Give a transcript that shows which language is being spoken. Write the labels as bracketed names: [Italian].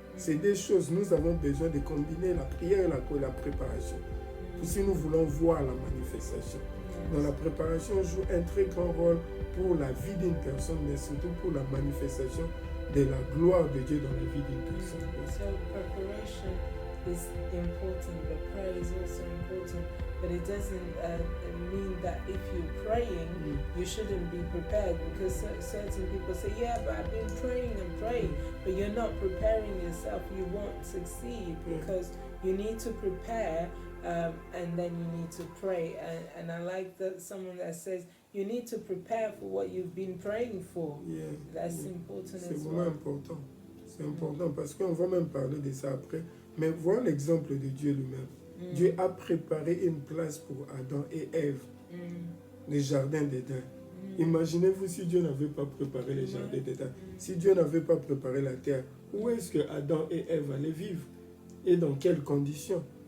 [French] C'est des choses, nous avons besoin de combiner la prière et la préparation. Si nous voulons voir la manifestation. Donc la préparation joue un très grand rôle pour la vie d'une personne, mais surtout pour la manifestation de la gloire de Dieu dans la vie d'une personne. [English] So preparation is important, but prayer is also important. But it doesn't mean that if you're praying, you shouldn't be prepared, because certain people say, yeah, but I've been praying and praying, but you're not preparing yourself. You won't succeed, because you need to prepare and then you need to pray. And I like that someone that says you need to prepare for what you've been praying for. Yeah. That's important as well. [French] C'est vraiment important. C'est important parce qu'on va même parler de ça après. Mais voir l'exemple de Dieu lui-même. Dieu a préparé une place pour Adam et Ève, le jardin d'Éden. Imaginez-vous si Dieu n'avait pas préparé le jardin d'Éden, si Dieu n'avait pas préparé la terre, où est-ce que Adam et Ève allaient vivre et dans quelles conditions?